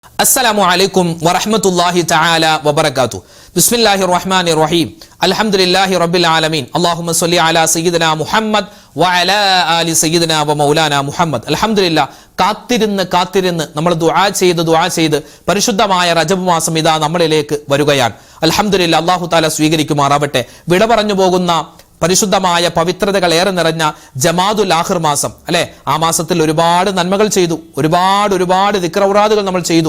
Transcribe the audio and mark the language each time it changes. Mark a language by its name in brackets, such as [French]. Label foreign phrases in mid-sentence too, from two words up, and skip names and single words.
[Arabic] السلام عليكم ورحمة الله تعالى وبركاته. بسم الله الرحمن الرحيم. الحمد لله رب العالمين. اللهم صل على سيدنا محمد وعلى آل سيدنا ومولانا محمد. الحمد لله. [Malayalam] കാത്തിരുന്ന് നമ്മൾ ദുആ ചെയ്ത് പരിശുദ്ധമായ റജബ് മാസം ഇതാ നമ്മളിലേക്ക് വരികയാണ്. അൽഹംദുലില്ലാഹ്, [Arabic] الله تعالى [Malayalam] സ്വീകരിക്കുമാറാവട്ടെ. വിട പറഞ്ഞു പോകുന്ന പരിശുദ്ധമായ പവിത്രതകൾ ഏറെ നിറഞ്ഞ ജമാദുൽ ആഖിർ മാസം അല്ലെ, ആ മാസത്തിൽ ഒരുപാട് നന്മകൾ ചെയ്തു, ഒരുപാട് ദിക്റൗറാദുകൾ നമ്മൾ ചെയ്തു.